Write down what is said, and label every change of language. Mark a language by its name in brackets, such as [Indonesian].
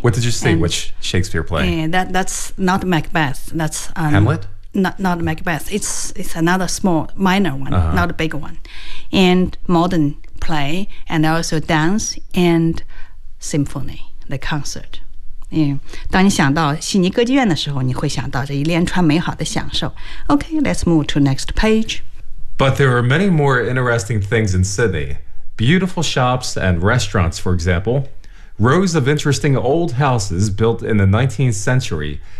[English] What did you say? And, which Shakespeare play? That's not Macbeth. That's Hamlet. Not Macbeth. It's another small minor one, not a big one. And modern play, and also dance and symphony, the concert. [Chinese] 当你想到悉尼歌剧院的时候，你会想到这一连串美好的享受。 [English] OK, let's move to next page. But there are many more interesting things in Sydney. Beautiful shops and restaurants, for example. Rows of interesting old houses built in the 19th century.